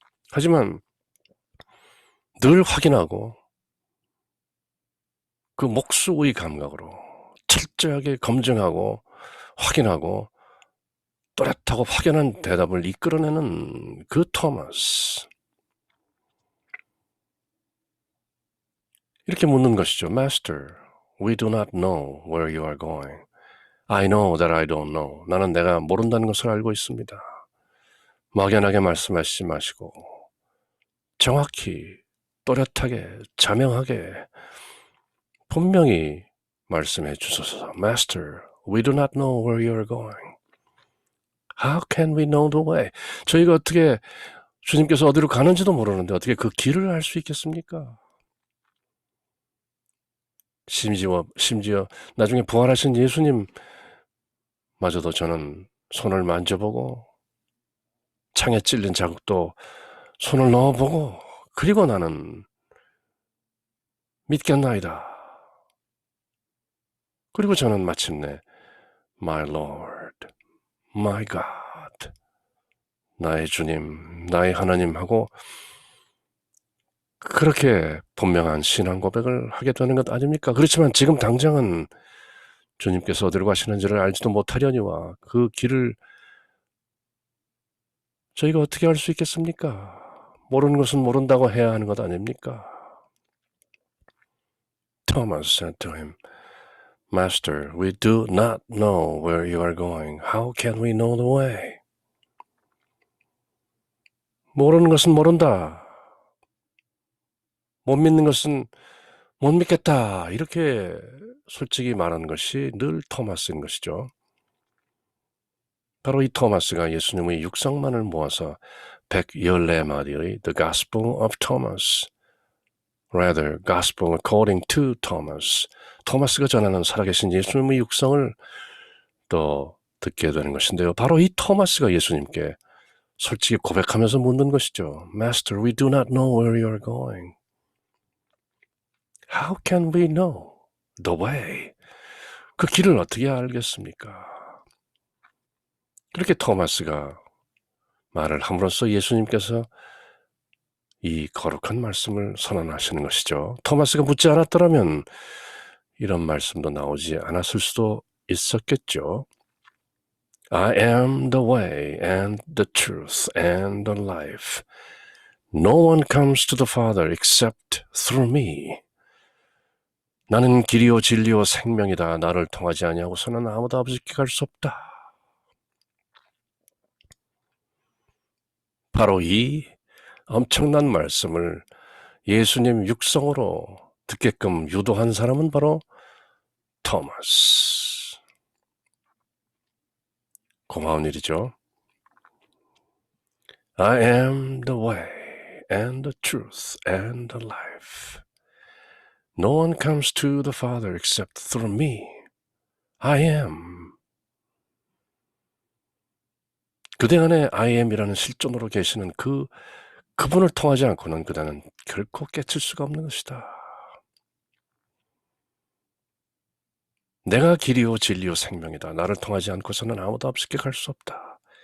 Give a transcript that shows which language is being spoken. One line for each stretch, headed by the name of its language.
Korean: 하지만 늘 확인하고 그 목수의 감각으로 철저하게 검증하고 확인하고 또렷하고 확연한 대답을 이끌어내는 그 토마스. 이렇게 묻는 것이죠.
English: Master, we do not know where you are going. I know that I don't know.
Korean: 나는 내가 모른다는 것을 알고 있습니다. 막연하게 말씀하시지 마시고 정확히 또렷하게 자명하게 분명히 말씀해 주소서.
English: Master, we do not know where you are going. How can we know the way?
Korean: 저희가 어떻게 주님께서 어디로 가는지도 모르는데 어떻게 그 길을 알 수 있겠습니까? 심지어 나중에 부활하신 예수님마저도 저는 손을 만져보고 창에 찔린 자국도 손을 넣어보고 그리고 나는 믿겠나이다. 그리고 저는 마침내
English: My Lord, My God,
Korean: 나의 주님, 나의 하나님 하고 그렇게 분명한 신앙 고백을 하게 되는 것 아닙니까? 그렇지만 지금 당장은 주님께서 어디로 가시는지를 알지도 못하려니와 그 길을 저희가 어떻게 알 수 있겠습니까? 모르는 것은 모른다고 해야 하는 것 아닙니까?
English: Thomas said to him, Master, we do not know where you are going. How can we know the way?
Korean: 모르는 것은 모른다. 못 믿는 것은 못 믿겠다. 이렇게 솔직히 말하는 것이 늘 토마스인 것이죠. 바로 이 토마스가 예수님의 육성만을 모아서 114마디의
English: The Gospel of Thomas, rather Gospel according to Thomas,
Korean: 토마스가 전하는 살아계신 예수님의 육성을 또 듣게 되는 것인데요. 바로 이 토마스가 예수님께 솔직히 고백하면서 묻는 것이죠.
English: Master, we do not know where you are going. How can we know the way?
Korean: 그 길을 어떻게 알겠습니까? 그렇게 토마스가 말을 함으로써 예수님께서 이 거룩한 말씀을 선언하시는 것이죠. 토마스가 묻지 않았더라면 이런 말씀도 나오지 않았을 수도 있었겠죠.
English: I am the way and the truth and the life. No one comes to the Father except through me.
Korean: 나는 길이요 진리요 생명이다. 나를 통하지 아니하고서는 아무도 아버지께 갈 수 없다. 바로 이 엄청난 말씀을 예수님 육성으로 듣게끔 유도한 사람은 바로 토마스. 고마운 일이죠.
English: I am the way and the truth and the life. No one comes to the Father except through me. I am.
Korean: 그대 안에
English: I am
Korean: 이라는 실존으로 계시는 그분을 통하지 않고는 그대는 결코 깨칠 수가 없는 것이다. 내가 길이요 진리요 생명이다. 나를 통하지 않고서는 아무도 앞서게 갈 수 없다.